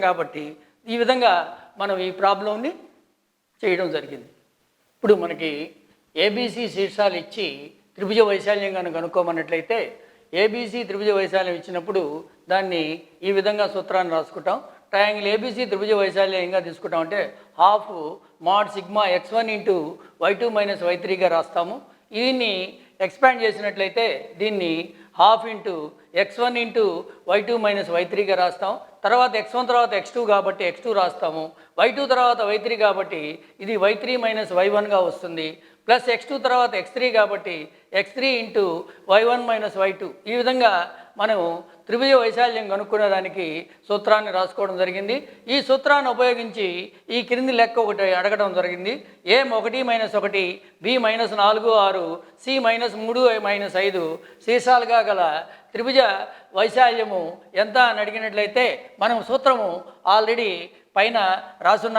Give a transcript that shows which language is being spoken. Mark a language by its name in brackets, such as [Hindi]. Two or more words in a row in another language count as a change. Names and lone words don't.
[Telugu] కాబట్టి ఈ విధంగా మనం ఈ ప్రాబ్లంని చేయడం జరిగింది. ఇప్పుడు మనకి ఏబీసీ శీర్షాలు ఇచ్చి త్రిభుజ వైశాల్యం కనుక కనుక్కోమన్నట్లయితే ఏబీసీ త్రిభుజ వైశాల్యం ఇచ్చినప్పుడు దాన్ని ఈ విధంగా సూత్రాన్ని రాసుకుంటాం. ట్రయాంగిల్ ఏబీసీ త్రిభుజ వైశాల్యంగా తీసుకుంటాం అంటే ½ mod సిగ్మా x1 × y2 - y3గా రాస్తాము. దీన్ని ఎక్స్పాండ్ చేసినట్లయితే దీన్ని ½ x1 × y2 - y3గా రాస్తాం. తర్వాత x1 తర్వాత x2 కాబట్టి x2 రాస్తాము. y2 తర్వాత y3 కాబట్టి ఇది y3 - y1గా వస్తుంది. ప్లస్ x2 తర్వాత x3 కాబట్టి x3 × y1 - y2. ఈ విధంగా మనం త్రిభుజ వైశాల్యం కనుక్కునేదానికి సూత్రాన్ని రాసుకోవడం జరిగింది. ఈ సూత్రాన్ని ఉపయోగించి ఈ క్రింది లెక్క ఒకటి అడగడం జరిగింది. A 1 - 1 B -4 6 C -3 5 శీర్షాలుగా గల త్రిభుజ వైశాల్యము ఎంత అని అడిగినట్లయితే మనం సూత్రము ఆల్రెడీ పైన రాసున్నాం.